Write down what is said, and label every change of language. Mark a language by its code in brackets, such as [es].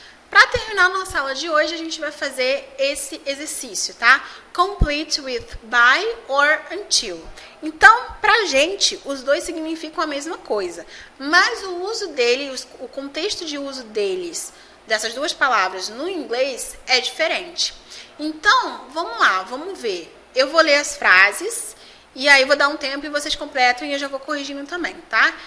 [pt] Para terminar a nossa aula de hoje, a gente vai fazer esse exercício, tá? [en] Complete with by or until. [pt] Então, pra gente, os dois significam a mesma coisa, mas o uso deles, o contexto de uso deles, dessas duas palavras no inglês, é diferente. Então, vamos lá, vamos ver. Eu vou ler as frases e aí vou dar um tempo e vocês completam e eu já vou corrigindo também, tá?